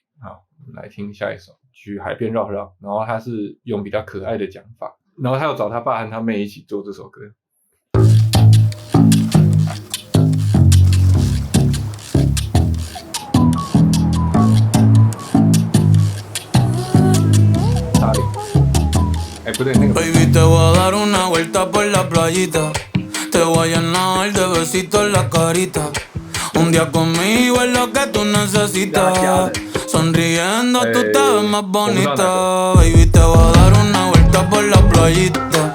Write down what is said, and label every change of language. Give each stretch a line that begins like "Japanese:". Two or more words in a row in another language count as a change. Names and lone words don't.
Chinese: 好，我们来听下一首《去海边绕绕》，然后他是用比较可爱的讲法，然后他有找他爸和他妹一起做这首歌。不对，那个。
Spanish: Baby, te voy a dar una vuelta por la playita. Te voy a llenar de besitos la carita. Un día conmigo es lo que tú necesitas. Sonriendo tú te ves más bonita. Baby, te voy a dar una vuelta por la playita.